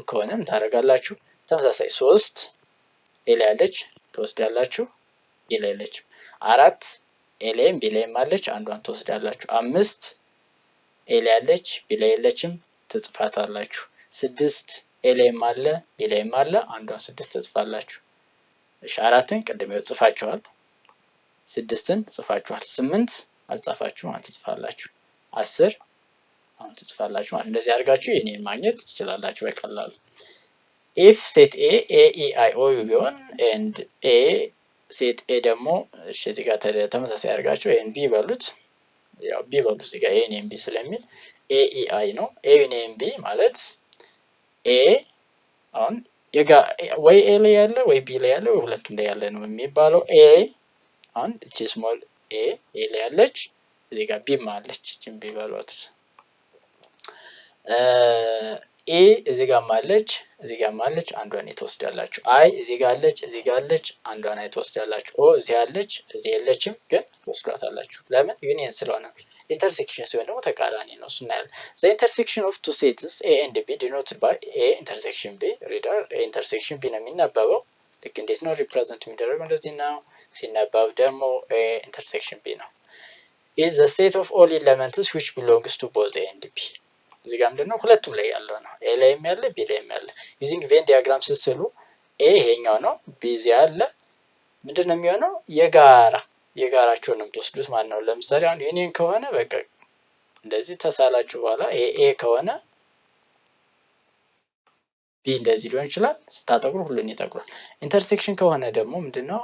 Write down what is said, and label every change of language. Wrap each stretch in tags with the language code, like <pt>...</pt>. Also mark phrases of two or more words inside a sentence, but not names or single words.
<am>ከሆነም ታረጋላችሁ ተመሳሳይ 3 ኤ ላይ ያለች ትወስዳላችሁ፣ ቢ ላይ ያለች 4 ኤ ላይም ቢ ላይም አለች፣ አንዷን ትወስዳላችሁ። 5 ኤ ላይ ያለች ቢ ላይ ያለችም ትጽፋታላችሁ። 6 ኤ ላይም አለ ቢ ላይም አለ፣ አንዷን 6 ትጽፋላችሁ። እሺ 4ን ቅድም ጽፋችኋል፣ 6ን ጽፋችኋል፣ 8 አልጻፋችሁም፣ አንተ ትጽፋላችሁ፣ 10 አሁን ትጽፋላችሁ ማለት እንደዚህ አድርጋችሁ የኔን ማግኘት ትችላላችሁ በቀላሉ።</am> <en>if set A A E I O U</en> <am>ቢሆን</am> <en>and A set A</en> <am>ደግሞ እሺ እዚህ ጋር ተመሳሳይ አድርጋችሁ A B በሉት፣ ያው B በሉት እዚህ ጋር</am> <en>A and B</en> <am>ስለሚል A E I ነው።</am> <en>A and B</en> <am>ማለት A አሁን ወይ ኤ ላይ ያለ ወይ ቢ ላይ ያለ ወይ ሁለቱም ላይ ያለ ነው የሚባለው። ኤ አሁን እቺ</am> <en>small A</en> <am>ላይ ያለች እዚህ ጋር ቢ ማለች፣ እቺን ቢ በሏት። ኤ እዚህ ጋር ማለች እዚህ ጋር ማለች፣ አንዷን ትወስዳላችሁ። አይ እዚህ ጋር አለች እዚህ ጋር አለች፣ አንዷን ትወስዳላችሁ። ኦ እዚህ አለች እዚህ የለችም፣ ግን ትወስዷታላችሁ። ለምን? ዩኒየን ስለሆነ። ኢንተርሴክሽን ሲሆን ደግሞ ተቃራኒ ነው። እሱ እናያለን።</am> <en>the intersection of two sets A and B denoted by A intersection B reader intersection B</en> <am>ነው የሚነበበው። ልክ እንዴት ነው ሪፕሬዘንት የሚደረገው? እንደዚህ ነው ሲነበብ ደግሞ</am> <en>A intersection B</en> <am>ነው።</am> <en>is the set of all elements which belongs to both A and B</en> <am>እዚህ ጋር ምንድነው ሁለቱም ላይ ያለው ነው። ኤ ላይም ያለ ቢ ላይም ያለ</am> <en>using Venn diagram</en> <am>ስትስሉ ኤ ይሄኛው ነው፣ ቢ እዚህ ያለ ምንድነው የሚሆነው? የጋራቸው ነው የምትወስዱት ማለት ነው። ለምሳሌ አሁን ዩኒየን ከሆነ በቃ እንደዚህ ተሳላችሁ በኋላ ኤ ከሆነ ቢ እንደዚህ ሊሆን ይችላል። ስታጠቁሩ ሁሉን ይጠቁራል። ኢንተርሴክሽን ከሆነ ደግሞ ምንድነው?</am>